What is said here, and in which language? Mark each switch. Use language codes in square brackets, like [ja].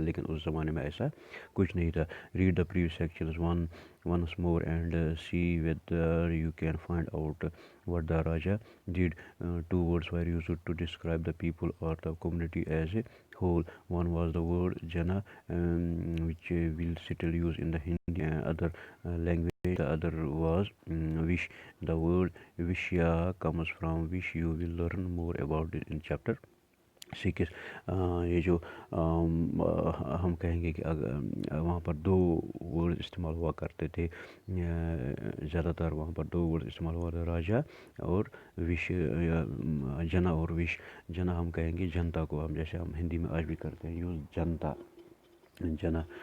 [ur] لیکن اس زمانے میں ایسا کچھ نہیں تھا. [en] Read the previous sections once more and see whether you can find out what the raja did. Two words were used to describe the people or the community as a whole. One was the word Jana, which we'll still use in the Hindi and other language. The other was wish. The word Vishya comes from wish. You will learn more about it in chapter 6. [ur] یہ جو ہم کہیں گے کہ وہاں پر دو word استعمال ہوا کرتے تھے, زیادہ تر وہاں پر دو ورڈ استعمال ہوا تھا, راجا اور وش, جنا اور وش. جنا ہم کہیں گے جنتا کو, ہم جیسے ہم ہندی میں آج بھی کرتے ہیں یوز جنتا, جنا.